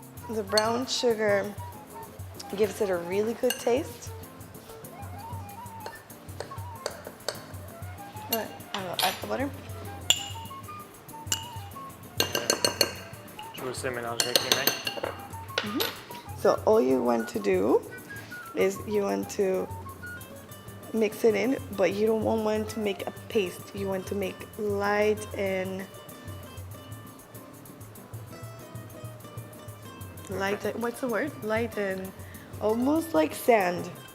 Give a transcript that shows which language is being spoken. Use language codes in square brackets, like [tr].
[en] The brown sugar gives it a really good taste. All right, I'll add the butter. [fr] Je vais aussi mélanger avec les mains. [en] So all you want to do is you want to mix it in, but you don't want to make a paste. You want to make light and light, what's the word? Light and almost like sand.